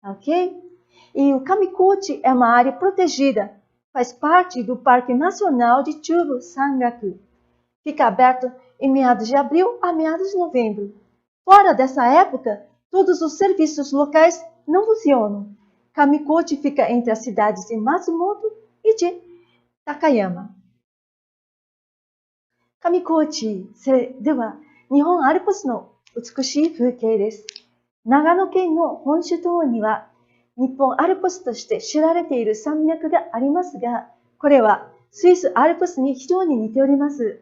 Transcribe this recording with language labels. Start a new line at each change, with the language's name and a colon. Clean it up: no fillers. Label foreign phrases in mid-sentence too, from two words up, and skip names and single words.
Portuguese: E o Kamikuchi é uma área protegida faz parte do Parque Nacional de Chubu Sangaku. Fica aberto em meados de abril a meados de novembro. Fora dessa época, todos os serviços locais não funcionam. Kamikochi fica entre as cidades de Matsumoto e de Takayama.
Japanese: Kamikochiでは、日本アルプスの美しい風景です。長野県の本州島には、日本アルプスとして知られている山脈がありますが、これはスイスアルプスに非常に似ております。